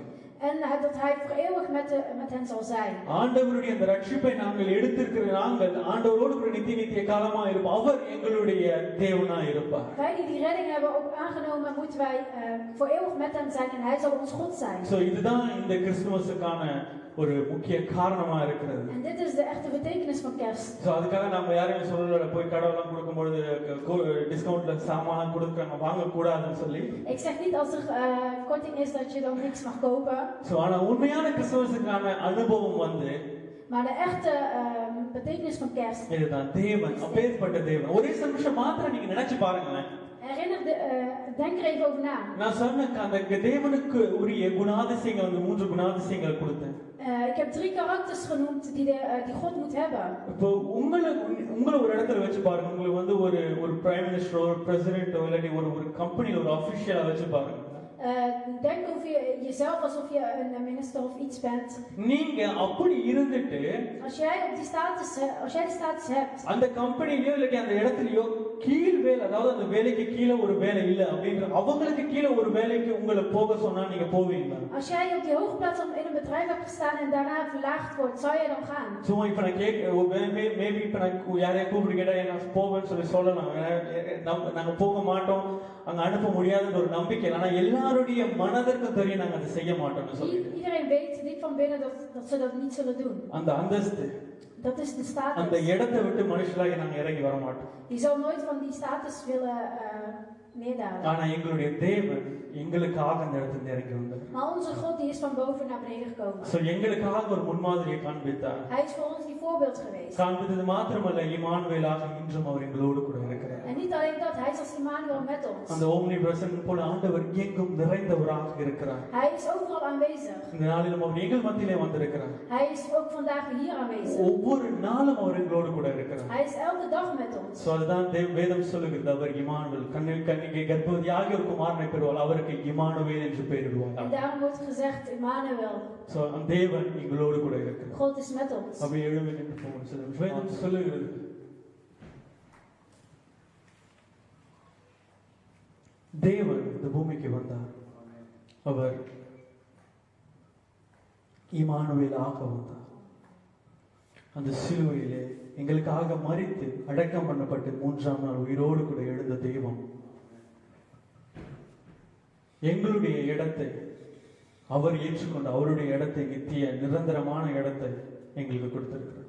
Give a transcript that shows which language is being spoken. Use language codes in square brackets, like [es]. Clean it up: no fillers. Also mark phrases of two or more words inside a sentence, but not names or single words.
[nl] En dat hij voor eeuwig met hen zal zijn. [ta] ஆண்டவருடைய அந்த ரட்சிப்பை நாங்கள் எடுத்திருக்கிற நாங்கள் ஆண்டவரோடு கூட நித்திய காலமா இருப்போம். அவர் எங்களுடைய தேவனாய் இருப்பார். [nl] Wij die die redding hebben ook aangenomen, moeten wij voor eeuwig met hem zijn en hij zal ons God zijn. [ta] So இதுதான் இந்த கிறிஸ்துமஸுக்கான ஒரு முக்கிய காரணமா இருக்கிறது. [nl] En dit is de echte betekenis van kerst. [ta] சோ அதுக்காக நம்ம யாரையும் சொல்லல போய் கடவுளெல்லாம் கொடுக்கும்போது டிஸ்கவுண்ட்ல சாமான் கொடுக்கறாங்க வாங்க கூடாதுன்னு சொல்லி. [nl] Ik zeg niet als er korting is dat je dan niks mag kopen. [ta] சோ ஆனா உண்மையான கிறிஸ்துமஸுக்கான அனுபவம் வந்து [nl] Maar de echte betekenis van kerst. [ta] இதுதான் தேவன் அப்பேற்பட்ட தேவன். ஒரே நிமிஷம் மாத்திரம் நீங்க நினைச்சு பாருங்களேன். [nl] Denk er even over na. [ta] நான் சொன்ன அந்த தேவனுக்கு உரிய குணாதிசயங்கள் அந்த 3 குணாதிசயங்கள் கொடுத்தேன். [nl] Ik heb 3 karakters genoemd die God moet hebben. [ta] இப்போ உங்களை ஒரு இடத்துல வச்சு பாருங்க. உங்களுக்கு வந்து ஒரு [en] prime minister [ta] ஒரு பிரசிடென்ட்டோ இல்லாட்டி ஒரு கம்பெனில ஒரு அபிஷியலா வச்சு பாருங்க. [nl] Denk over jezelf alsof je een minister of iets bent. [ta] நீங்க அப்படி இருந்துட்டு [nl] Als jij die status hebt. [ta] அந்த கம்பெனிலயோ இல்லாட்டி அந்த இடத்துலயோ கீழ் வேலை, அதாவது அந்த வேலைக்கு கீழே ஒரு வேலை இல்ல அப்படின்ற அவங்களுக்கு கீழே ஒரு வேலைக்கு உங்களை போக சொன்னா நீங்க போவீங்களா? [nl] Als jij op die hoge plaats in een bedrijf hebt gestaan en daarna verlaagd wordt, zou jij dan gaan? [ta] சும்மா இப்ப நான் மேபி இப்ப நான் யாரையா கூப்பிட்டு கேட்டா நான் போவேன்னு சொல்லலாம். நாங்க போக மாட்டோம், அங்க அனுப்ப முடியாதுன்ற ஒரு நம்பிக்கை. ஆனா எல்லாருடைய மனதிற்கும் தெரியும் நாங்க அதை செய்ய மாட்டோம்னு சொல்லி. [nl] Iedereen weet diep van binnen dat ze dat niet zullen doen. [ta] அந்த அந்தஸ்து, [nl] Dat is de status. [ta] அந்த இடத்தை விட்டு மனுஷராகி நாங்க இறங்கி வர மாட்டோம். [nl] Die zal nooit van die status willen neerdalen. [ta] ஆனா எங்களுடைய தேவன் எங்களுக்காக அந்த இடத்துல இறங்கி வந்தார். [nl] Maar onze God die is van boven naar beneden gekomen. [ta] சோ எங்களுக்காக ஒரு முன்மாதிரியை காண்பித்தார். [nl] Hij is voor ons die voorbeeld geweest. [ta] காண்பித்தது மாத்திரமல்ல, இம்மானுவேலாக இன்றும் அவர் எங்களோடு கூட இருக்கிறார். [nl] En niet alleen dat, hij is als Immanuel met ons. [ta] அந்த [en] omni present [ta] போல ஆண்டவர் எங்கும் நிறைந்தவராக இருக்கிறார். [nl] Hij is overal aanwezig. [ta] இந்த நாளிலும் அவர் எங்கள் மத்தியிலே வந்திருக்கிறார். [nl] Hij is ook vandaag hier aanwezig. [ta] ஒவ்வொரு நாளும் அவர் எங்களோடு கூட இருக்கிறார். [nl] Hij is elke dag met ons. [ta] சோ அதுதான் வேதம் சொல்லுகிறது, அவர் இம்மானுவேல், கன்னிகை கர்ப்பவதியாகிய ஒரு குமாரனை பெறுவாள், அவருக்கு இம்மானுவேல் என்று பெயரிடுவார். [nl] En daarom wordt gezegd Immanuel. [ta] சோ அந்த தேவன் எங்களோடு கூட இருக்கிறார். [nl] God is met ons. [ta] அப்படி எழுந்து நின்று போவோம். வேதம் சொல்லுகிறது, தேவன் இந்த பூமிக்கு வந்தார். அவர் இம்மானுவேலாக வந்தார். அந்த சிலுவையிலே எங்களுக்காக மரித்து அடக்கம் பண்ணப்பட்டு 3ஆம் நாள் உயிரோடு கூட எழுந்த தெய்வம் எங்களுடைய இடத்தை அவர் ஏற்றுக்கொண்டு அவருடைய இடத்தை நித்திய நிரந்தரமான இடத்தை எங்களுக்கு கொடுத்திருக்கிறார்.